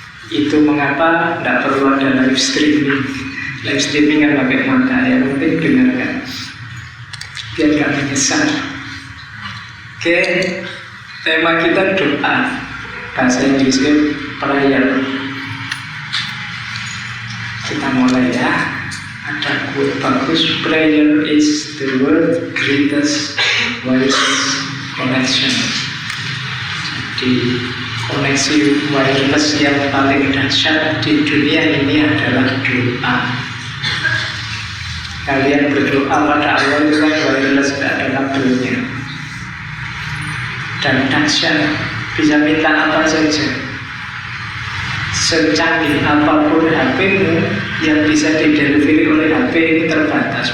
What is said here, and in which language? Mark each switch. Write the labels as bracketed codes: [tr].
[id] Itu mengapa tidak perlu ada live streaming. Live streaming kan pakai mata, yang penting dengarkan biar gak menyesal. Oke, tema kita doa, bahasa Inggrisnya prayer. Kita mulai ya. Ada quote bagus, [en] prayer is the world's greatest wireless connection. [id] Jadi koneksi wireless yang paling dahsyat di dunia ini adalah doa. Kalian berdoa pada Allah itu kan wireless, tidak ada kabelnya. Dan dahsyat, bisa minta apa saja. Secanggih apapun HP-mu, yang bisa didelivery oleh HP ini terbatas.